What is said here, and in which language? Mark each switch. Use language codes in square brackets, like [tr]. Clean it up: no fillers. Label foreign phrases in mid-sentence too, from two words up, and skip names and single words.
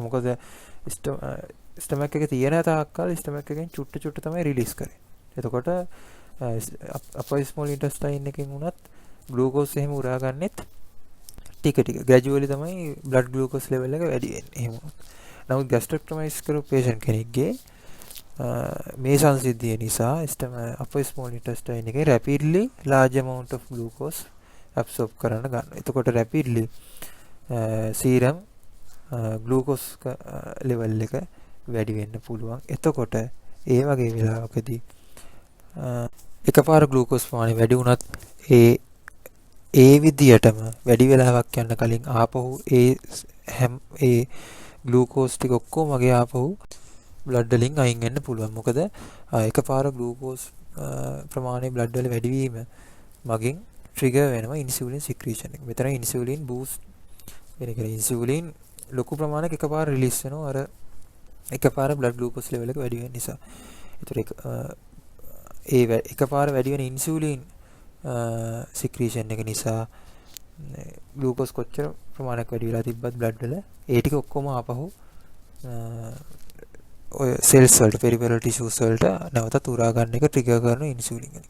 [si] මොකද stomach එකේ තියෙන තාක්කල් stomach එකෙන් චුට්ට තමයි release කරේ. එතකොට අපේ [en] small intestine [si] එකෙන් උනත් glucose එහෙම උරා ගන්නෙත් ටික gradually තමයි [en] blood glucose level [si] එක වැඩි වෙන්නේ. එහෙම. නමුත් ગેස්ට්‍රෙක්ටොමයිස් කරපු patient කෙනෙක්ගේ මේ සංසිද්ධිය නිසා [en] upper small intestine [si] එකේ [en] rapidly large amount of glucose absorb [si] කරන්න ගන්නවා. එතකොට [en] rapidly serum glucose level [si] එක වැඩි වෙන්න පුළුවන්. එතකොට ඒ වගේ වෙලාවකදී එකපාර glucose ප්‍රමාණය වැඩි වුණත් ඒ විදියටම වැඩි වෙලාවක් යන්න කලින් ආපහු ඒ glucose ටික ඔක්කොම වගේ ආපහු blood වලින් අයින් වෙන්න පුළුවන්. මොකද එකපාර glucose ප්‍රමාණය blood වල වැඩි වීම මගින් trigger වෙනවා [en] insulin secretion [si] එක. මෙතන [en] insulin boost [si] වෙන එක. insulin ලොකු ප්‍රමාණයක එකපාර release වෙනවා අර එකපාර [en] blood glucose level [si] එක වැඩි වෙන නිසා. ඒතර එකපාර වැඩි වෙන [en] insulin secretion [si] එක නිසා glucose කොච්චර ප්‍රමාණයක් වැඩි වෙලා තිබ්බත් blood වල ඒ ටික ඔක්කොම ආපහු ඔය cells වලට [en] peripheral tissues [si] වලට නැවතත් උරා ගන්න එක trigger කරන insulin එක.